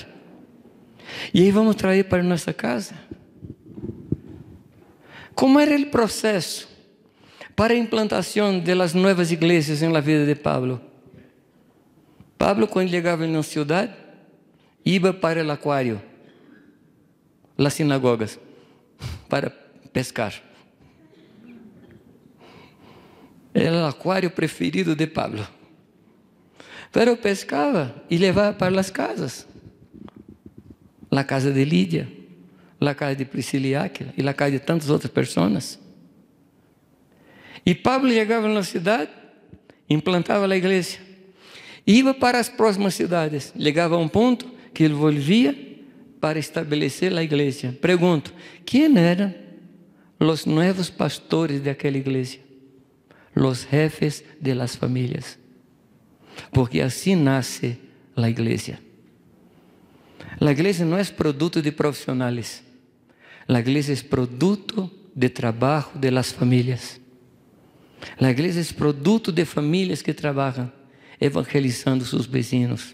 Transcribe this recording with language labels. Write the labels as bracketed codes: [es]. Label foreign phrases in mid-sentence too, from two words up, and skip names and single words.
[pt] E aí vamos trazer para nossa casa. Como era o processo para a implantação das novas igrejas na vida de Pablo? Pablo, quando chegava em uma cidade, ia para o aquário, as sinagogas, para pescar. Era o aquário preferido de Pablo. Pero pescava e levava para as casas. A casa de Lídia, a casa de Priscila e Áquila, e a casa de tantas outras pessoas. E Pablo chegava na cidade, implantava a igreja. Ia para as próximas cidades, chegava a um ponto que ele volvia para estabelecer a igreja. Pergunto, quem eram os novos pastores daquela igreja? Os [es] jefes de las [pt] famílias. Porque assim nasce a igreja. A igreja não é produto de profissionais. A igreja é produto de trabalho [es] de las [pt] famílias. A igreja é produto de famílias que trabalham evangelizando seus vizinhos.